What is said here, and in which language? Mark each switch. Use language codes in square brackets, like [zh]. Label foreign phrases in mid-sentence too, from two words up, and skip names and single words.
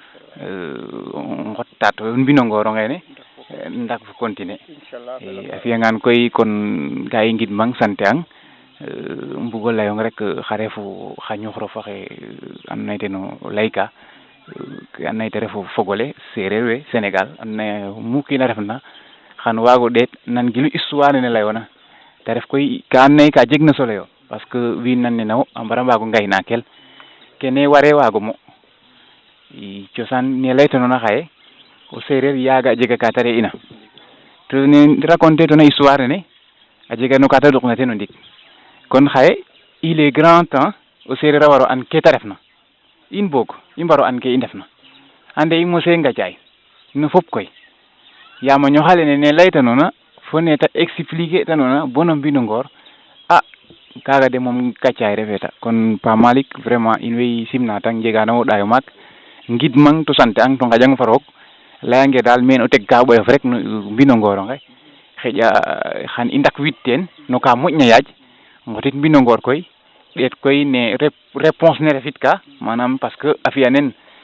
[srr] ngot tato mbino ngoro ngene ndak fo continuer a fiyangan koy kon ga i ngidmang sante ang mbugo layong rek xa refu xa ñuxro fa xe and naye ten o layka ke and naye te refu fogole sereer we Sénégal and naye mu kiina refna xan waago ɗeet nan gilu histoire nene leyona te ref koy ka and naye ka jeg na solo yo [fr] parce que [srr] wiin nan nene wo a mbara mbaago ngaynakel kene ware waago mo i cosaan ne leytanona xaye o sereer yaaga jega ka ta re ina to ne raconter tona histoire nene a jega no ka ta duqna ten o ndik kon xaye [fr] il est grand [srr] temps o sereer a waro an ke ta refna in boog i mbaro an ke i ndefna ande i mose ngacaay no fop koy yaam a ñoxale ne leytanona fo ne ta expliquer tanona bono mbino ngoor a kaga de moom kacaay refeta kon Pa Malick vraiment in way simna tang njegano wo ɗayo maak ngidmang to sante ang to ngaƴang fa roog leyange daal men o teg ka ɓoyof rek no mbino ngoor nge xeƴa xan i ndak wid teen no ka moƴna yaaj ngotit mbino ngoor koy ɗeet koy ne réponse ne refit ka manam [fr] parce que [srr] a fiya nen